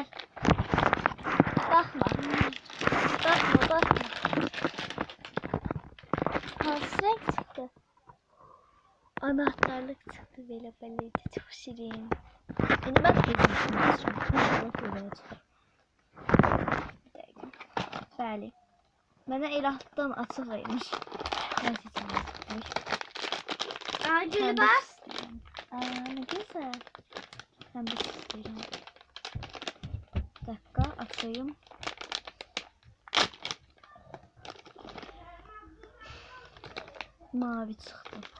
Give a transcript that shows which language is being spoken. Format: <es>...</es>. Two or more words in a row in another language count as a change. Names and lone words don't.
<tr>Bakma. Hasret çıktı. Anahtarlık çıktı böyle baleti. Çok şirin. Yine bak gezmiştim. Bak böyle çıktı.</tr> <az>Bəli. Mənə el altdan açıq vermiş. Mən seçim.</az> <tr>Aa gülü bak. Ne güzel. Ben de istiyorum. Bir dakika açayım. Mavi çıktı.</tr>